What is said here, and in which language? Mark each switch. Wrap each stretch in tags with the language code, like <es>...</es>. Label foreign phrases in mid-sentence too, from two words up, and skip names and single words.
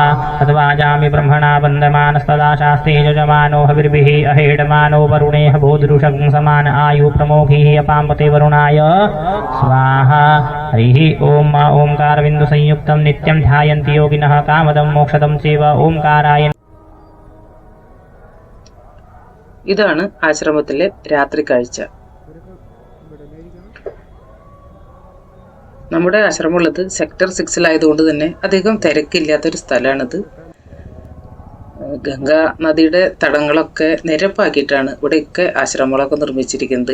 <sa>तद्वाजामि ब्रह्मणा वन्दमानस्तदा शास्त्रे यजमानो हविर्भिः अहेडमानो वरुणेह भूदृशं समान आयु प्रमोघिः अपाम्पते वरुणाय स्वाहा. हरिः ओम ओंकारबिन्दु संयुक्तं नित्यं ध्यायन्ति योगिनः कामदं मोक्षदं चैव ओंकाराय.</sa> <ml>ഇതാണ് ആശ്രമത്തിലെ രാത്രി കാഴ്ച. നമ്മുടെ ആശ്രമമുള്ളത് സെക്ടർ 6-ലായതുകൊണ്ട് തന്നെ അധികം തിരക്കില്ലാത്തൊരു സ്ഥലമാണിത്. ഗംഗാ നദിയുടെ തടങ്ങളൊക്കെ നിരപ്പാക്കിയിട്ടാണ് ഇവിടെയൊക്കെ ആശ്രമങ്ങളൊക്കെ നിർമ്മിച്ചിരിക്കുന്നത്.</ml>